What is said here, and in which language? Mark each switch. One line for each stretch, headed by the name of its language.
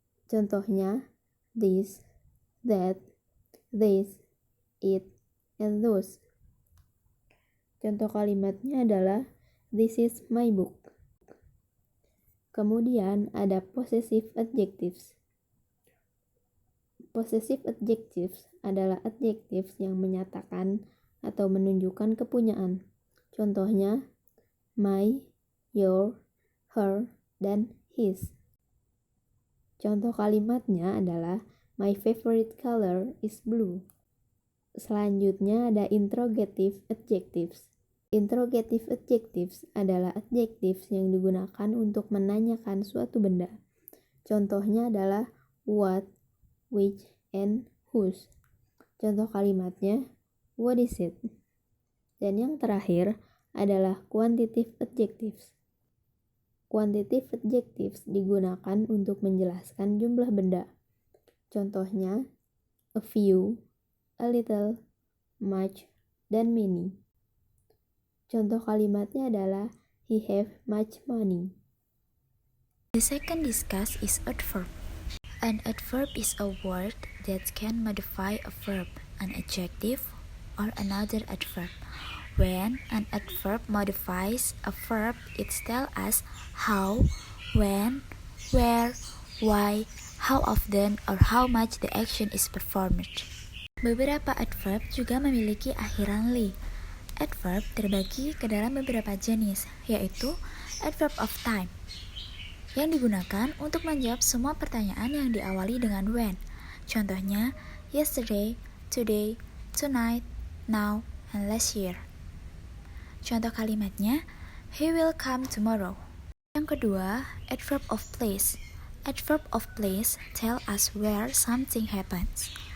Indonesian: Contohnya,
English: this, that, this, it, and those.
Indonesian: Contoh kalimatnya adalah
English: this is my book.
Indonesian: Kemudian ada possessive adjectives. Possessive adjectives adalah adjectives yang menyatakan atau menunjukkan kepunyaan. Contohnya,
English: my, your, her, dan his.
Indonesian: Contoh kalimatnya adalah
English: my favorite color is blue.
Indonesian: Selanjutnya ada interrogative adjectives. Interrogative adjectives adalah adjectives yang digunakan untuk menanyakan suatu benda. Contohnya adalah
English: what, which, and whose.
Indonesian: Contoh kalimatnya
English: what is it?
Indonesian: Dan yang terakhir adalah quantitative adjectives. Quantitative adjectives digunakan untuk menjelaskan jumlah benda. Contohnya
English: a few, a little, much, dan many.
Indonesian: Contoh kalimatnya adalah
English: he have much money. The second discuss is adverb. An adverb is a word that can modify a verb, an adjective, or another adverb. When an adverb modifies a verb, it tells us how, when, where, why, how often, or how much the action is performed.
Indonesian: Beberapa adverb juga memiliki akhiran li. Adverb terbagi ke dalam beberapa jenis, yaitu adverb of time, yang digunakan untuk menjawab semua pertanyaan yang diawali dengan when.
English: Contohnya, yesterday, today, tonight, now, and last year.
Indonesian: Contoh kalimatnya,
English: he will come tomorrow.
Indonesian: Yang kedua,
English: adverb of place. Adverb of place tell us where something happens.